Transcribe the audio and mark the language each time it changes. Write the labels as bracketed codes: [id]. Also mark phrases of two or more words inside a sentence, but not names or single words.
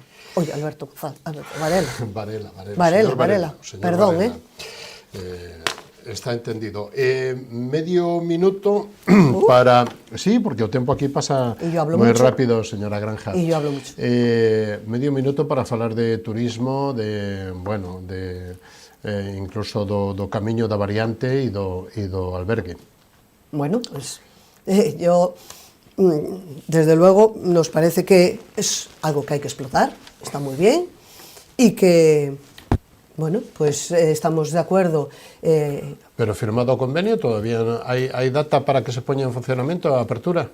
[es] Oye, Alberto Varela. Varela. Perdón, Varela. Está entendido. Medio minuto para... Sí, porque el tiempo aquí pasa muy rápido, señora Granja. E yo hablo mucho. [gl] Medio minuto para falar de turismo, incluso do camiño da variante e do albergue. [es] Bueno, pues yo, desde luego, nos parece que es algo que hay que explotar, está muy bien, y que, bueno, pues estamos de acuerdo. Pero firmado [gl] o convenio, [es] todavía no, ¿hay data para que se ponga en funcionamiento a apertura?